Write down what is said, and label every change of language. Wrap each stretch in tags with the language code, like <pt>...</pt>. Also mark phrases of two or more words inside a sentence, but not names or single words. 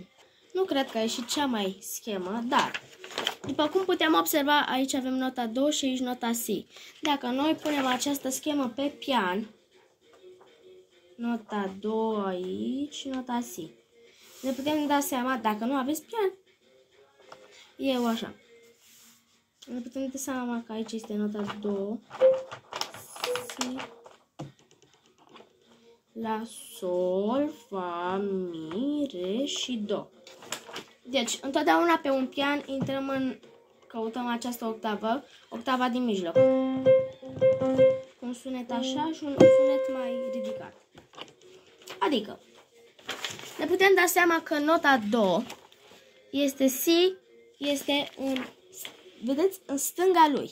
<ro>Nu cred că a ieșit cea mai schemă, dar după cum putem observa, aici avem nota do și aici nota si. Dacă noi punem această schemă pe pian, nota do aici și nota si, ne putem da seama, dacă nu aveți pian, eu așa. Ne putem da seama că aici este nota do, si, la, sol, fa, mi, re și do. Deci, întotdeauna pe un pian căutăm această octavă, octava din mijloc. Un sunet așa și un sunet mai ridicat. Adică, ne putem da seama că nota do este si, este vedeți, în stânga lui.</ro>